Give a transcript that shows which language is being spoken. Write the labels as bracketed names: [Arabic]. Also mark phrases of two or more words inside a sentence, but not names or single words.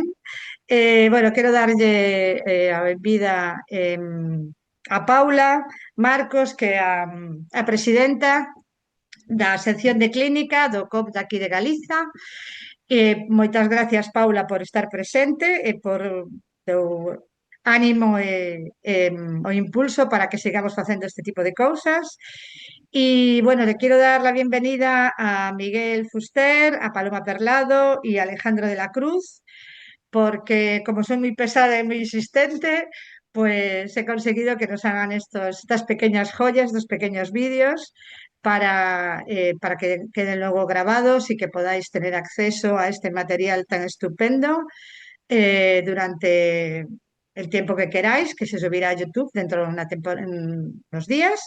[Galician] Bueno, quero darlle a benvida a Paula Marcos, que é a presidenta da sección de clínica do COP de aquí de Galiza. Moitas gracias, Paula, por estar presente e por teu ánimo e o impulso para que sigamos facendo este tipo de cousas. [Spanish] Y bueno, le quiero dar la bienvenida a Miguel Fuster, a Paloma Perlado y a Alejandro de la Cruz, porque como soy muy pesada y muy insistente, pues he conseguido que nos hagan estas pequeñas joyas, estos pequeños vídeos para que queden luego grabados y que podáis tener acceso a este material tan estupendo durante el tiempo que queráis, que se subirá a YouTube dentro de en unos días.